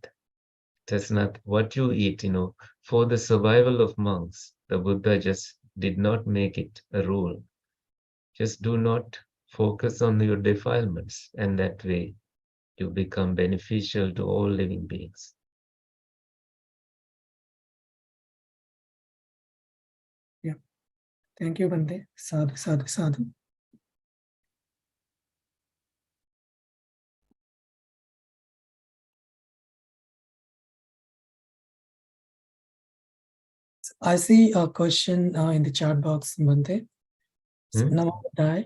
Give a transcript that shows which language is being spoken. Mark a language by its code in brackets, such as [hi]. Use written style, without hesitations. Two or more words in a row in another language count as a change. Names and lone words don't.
[en] It has not what you eat, for the survival of monks, the Buddha just did not make it a rule. Just do not focus on your defilements, and that way you become beneficial to all living beings. Yeah. Thank you, Bante. [pi] Sadhu, sadhu, sadhu. [en] I see a question in the chat box, Bante. Namaste.